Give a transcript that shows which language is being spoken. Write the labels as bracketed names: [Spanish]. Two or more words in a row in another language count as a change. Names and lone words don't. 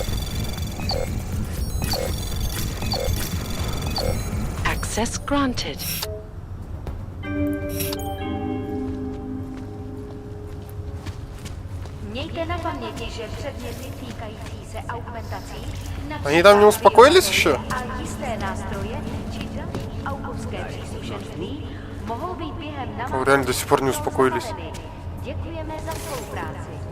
[English] Access granted. [Czech] Mějte na paměti, že předměty týkající se augmentací, [Russian] Они там не успокоились еще? [Czech] a jisté nástroje či další augovské příslušenství mohou být během [Russian] О, реально до сих пор не успокоились. [Czech] Děkujeme za spolupráci.